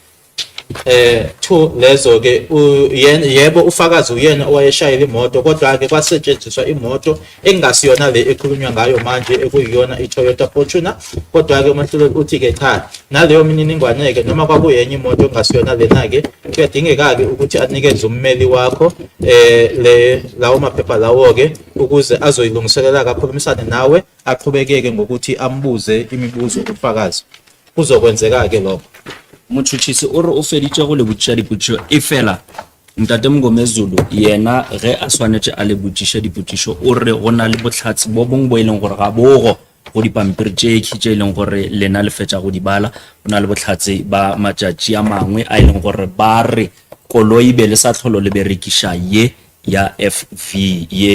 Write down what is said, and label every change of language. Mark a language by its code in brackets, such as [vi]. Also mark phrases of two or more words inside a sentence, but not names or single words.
[zu] 2 lezo ke yebo ufakazi uyena owayeshayela imoto kodwa ke kwasetshenziswa imoto engasiyona le ekhulunywa ngayo manje ekuyiyona iToyota Fortuner kodwa ke uMahluleli uthi ke cha naleyo mininingwane ke noma kwakuyenye imoto engasiyona lena ke kuyadingeka ke ukuthi anikeze ummeli wakho lawo maphepha lawo ke ukuze azoyilungiselela kakhulumisane nawe aqhubekeke ngokuthi ambuze imibuzo ufakazi kuzokwenzeka ke lokho [nso] motšhotšhisi o re o feditše go le botšiša dipotšišo e fela ntate Mngomezulu yena ge a swanetše a le botšiša dipotšišo o re go na le bohlatsi bo bongwe bo e leng gore ga bogo go dipampiri tše tše e leng gore lena le fetša go di bala go na le bohlatsi ba matšatši a mangwe a e leng gore ba re koloi be le sa tlholo le berekiša ye ya FV ye